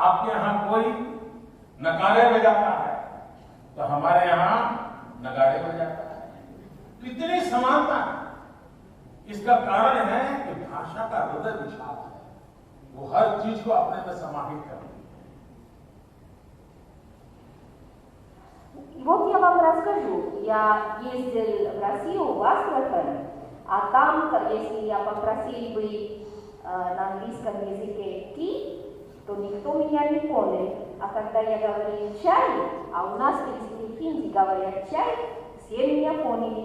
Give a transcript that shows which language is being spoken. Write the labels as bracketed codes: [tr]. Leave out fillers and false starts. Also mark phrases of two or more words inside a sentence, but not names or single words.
[hi] आपके यहां कोई नगाड़े बजाता है तो हमारे यहां नगाड़े बजाता है। कितनी समानता है। इसका कारण है कि भाषा का हृदय विशाल है, वो हर चीज को अपने में समाहित करती है। [ru] Вот я вам расскажу. Я ездил в Россию, в Астрахань, а там, если я попросил бы на английском языке «ти», то никто меня не понял. А когда я говорил «чай», а у нас в языке хинди говорят «чай», все меня поняли.